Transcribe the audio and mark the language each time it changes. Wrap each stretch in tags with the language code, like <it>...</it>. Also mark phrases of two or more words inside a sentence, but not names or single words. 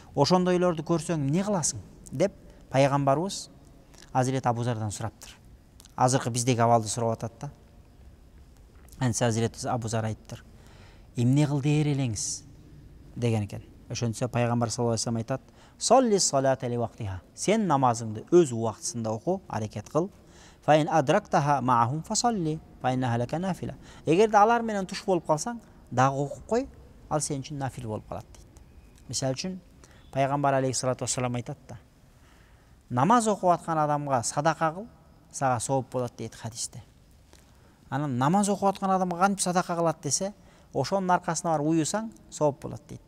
<ky>Ошондойлорду көрсөң эмне кыласың деп пайгамбарыбыз Азирет Абузардан сураптыр. Азыркы биздеги абалды сурап атат да. Анысы Азирет Абузар айттыр. Эмне кыл дээр элеңиз деген экен. Ошентсе пайгамбар</ky> <ar>صلى الله عليه وسلم</ar> <ky>айтат:</ky> <ar>"صل الصلاة لوقتها."</ar> <ky>Сен намазыңды өз убактысында оку, аракет кыл.</ky> <ar>فإن أدركتها معهم فصل فإنها لك نافلة.</ar> <ky>Эгерде алар менен туш болуп калсаң, дагы окуп кой, ал сен үчүн нафил болуп калат дейт. Мисалы үчүн пайгамбар</ky> <ar>عليه الصلاة والسلام</ar> <ky>айтат да: "Намаз окуп аткан адамга садака кыл, сага сооп болот" дейт хадисте. Анан намаз окуп аткан адамга кантип садака кылат десе, ошонун аркасына барып уюсаң, сооп болот дейт.</ky>